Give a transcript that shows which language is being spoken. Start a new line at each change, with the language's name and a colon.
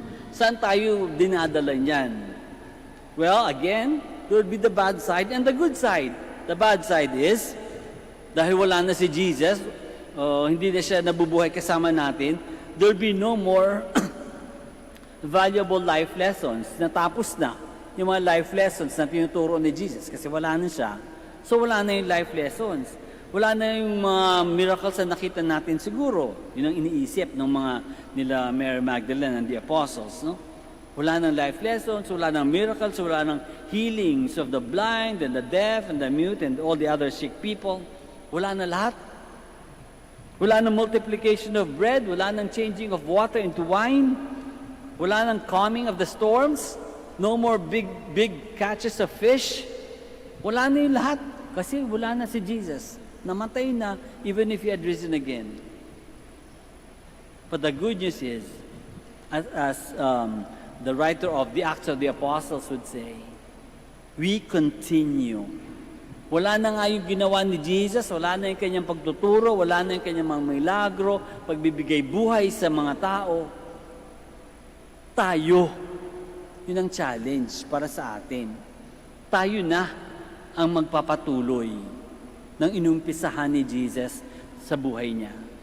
Filipino: Saan tayo dinadala niyan?
English: Well, again, there will be the bad side and the good side. The bad side is,
Filipino: dahil wala na si Jesus, hindi na siya nabubuhay kasama natin,
English: there will be no more valuable life lessons.
Filipino: Natapos na yung mga life lessons na tinuturo ni Jesus kasi wala na siya. So wala na yung life lessons. Wala na yung mga miracles na nakita natin siguro. Yun ang iniisip ng mga nila Mary Magdalene and the apostles, no? Wala nang life lessons, wala nang miracles, wala nang
English: healings of the blind and the deaf and the mute and all the other sick people.
Filipino: Wala na lahat. Wala nang multiplication of bread, wala nang changing of water into wine, wala nang calming of the storms,
English: no more big catches of fish.
Filipino: Wala na yung lahat kasi wala na si Jesus. Namatay na
English: even if He had risen again. But the good news is, as the writer of the Acts of the Apostles would say, we continue.
Filipino: Wala na nga yung ginawa ni Jesus, wala na yung kanyang pagtuturo, wala na yung kanyang mga milagro, pagbibigay buhay sa mga tao. Tayo, yun ang challenge para sa atin. Tayo na ang magpapatuloy ng inumpisahan ni Jesus sa buhay niya.